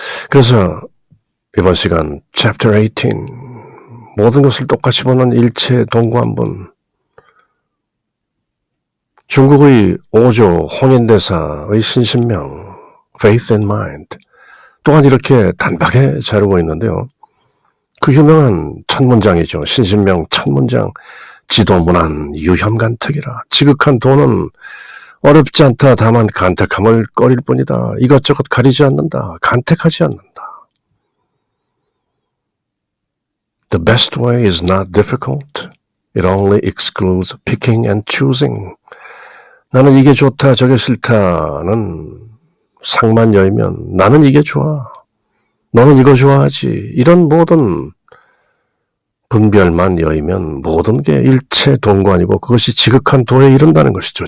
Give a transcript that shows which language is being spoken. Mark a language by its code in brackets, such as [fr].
[ko] 그래서 이번 시간 Chapter 18, 모든 것을 똑같이 보는 일체 동관분, 중국의 5조 홍인대사의 신신명 Faith and Mind 또한 이렇게 단박에 자르고 있는데요. 그 유명한 첫 문장이죠. 신신명 첫 문장, 지도문안 유혐간택이라. 지극한 도는 어렵지 않다. 다만 간택함을 꺼릴 뿐이다. 이것저것 가리지 않는다. 간택하지 않는다. [en] The best way is not difficult. It only excludes picking and choosing. [ko] 나는 이게 좋다, 저게 싫다는 상만 열면 나는 이게 좋아. 너는 이거 좋아하지. 이런 모든 분별만 여이면 모든 게 일체 동관이고 그것이 지극한 도에 이른다는 것이죠.